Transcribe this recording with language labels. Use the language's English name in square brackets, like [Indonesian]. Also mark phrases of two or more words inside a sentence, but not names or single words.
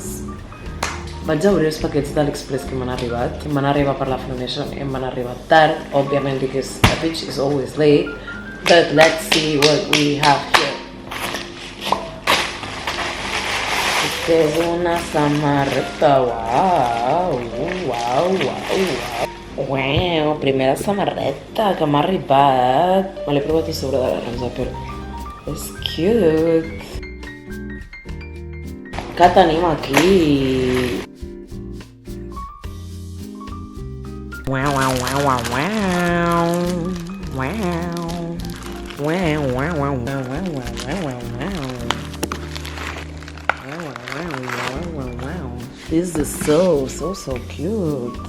[Catalan] Vaig a obrir els paquets d'Aliexpress que m'han arribat. Em van arribar per l'Afronation i em van arribar tard, òbviament, [English] because a bitch is always late. But let's see what we have here. [Catalan] Aquesta és una samarreta, uau, primera samarreta que m'ha arribat. Me l'he provat a sobre de la ranza, però és cute. Què tenim aquí? [English] Wow. This is so cute.